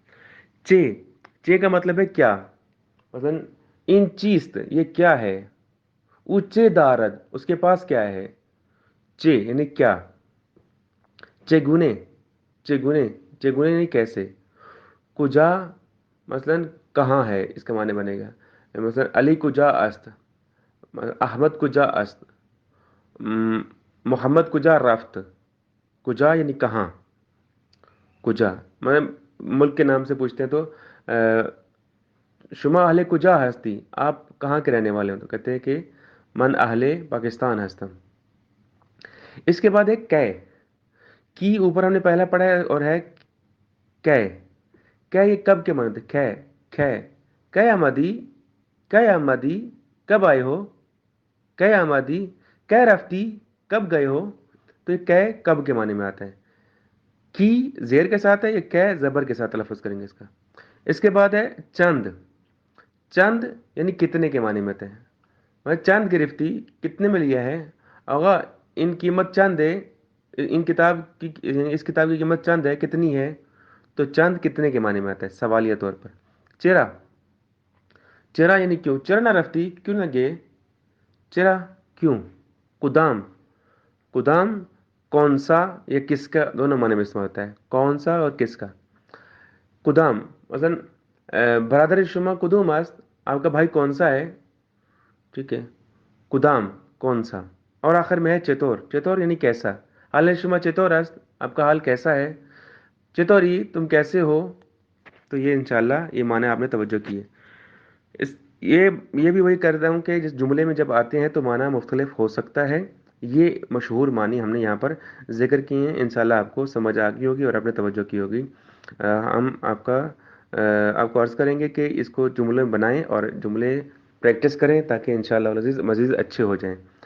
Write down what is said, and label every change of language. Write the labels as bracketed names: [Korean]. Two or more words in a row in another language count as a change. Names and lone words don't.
[Urdu] چے کا مطلب ہے کیا. مثلا [Persian] ان چیست، [Urdu] یہ کیا ہے. [Persian] اچے دارد، [Urdu] اس کے پاس کیا ہے. چے یعنی کیا. چگونے یعنی کیسے. کجا مثلا کہاں ہے، اس کا معنی بنے گا. [Persian] مثلا علی کجا است، احمد کجا است، محمد کجا رفت. [Urdu] کجا یعنی کہاں. کجا ملک کے نام سے پوچھتے ہیں تو [Persian] شما اہل کجا ہستی، [Urdu] آپ کہاں کے رہنے والے ہو، تو کہتے ہیں کہ [Persian] من اہل پاکستان ہستم. [Urdu] اس کے بعد ہے کی اوپر ہم نے پہلا پڑھا ہے اور ہے یہ کب کے معنی ہوتے. آمدی کب آئے ہو. [Persian] آمدی رفتی [Urdu] کب گئے ہو. تو یہ کب کے معنی میں آتا ہے. کی زیر کے ساتھ ہے، یہ زبر کے ساتھ تلفظ کریں گے اس کا. اس کے بعد ہے چند یعنی کتنے کے معنی میں آتا ہے. [Persian] چند گرفتی [Urdu] کتنے میں لیا ہے. [Persian] آغا ان قیمت چند [Urdu] ہے، اس کتاب کی قیمت چند ہے، کتنی ہے. تو چند کتنے کے معنی میں آتا ہے سوالیہ طور پر. چرا یعنی کیوں. [Persian] چرا نہ رفتی، [Urdu] کیوں نہ گئے. چرا کیوں. قدام کون سا یا کس کا، دونوں معنی میں استعمال ہوتا ہے. کون سا اور کس کا. [Persian] قدام مثلا برادر شما کدوم است، [Urdu] آپ کا بھائی کون سا ہے. ٹھیک ہے. قدام کون سا. اور آخر میں ہے چتور یعنی کیسا. [Persian] حال شما چتور است، [Urdu] آپ کا حال کیسا ہے. چتوری تم کیسے ہو. تو یہ انشاءاللہ یہ معنی آپ نے توجہ کی ہے. یہ بھی وہی کرتا ہوں کہ جس جملے میں جب آتے ہیں تو معنی مختلف ہو سکتا ہے. یہ مشہور معنی ہم نے یہاں پر ذکر کیے ہیں. انشاءاللہ آپ کو سمجھ آ گئی ہوگی اور آپ نے توجہ کی ہوگی. ہم آپ کو عرض کریں گے کہ اس کو جملے میں بنائیں اور جملے پریکٹس کریں تاکہ انشاءاللہ العزیز مزید اچھے ہو جائیں.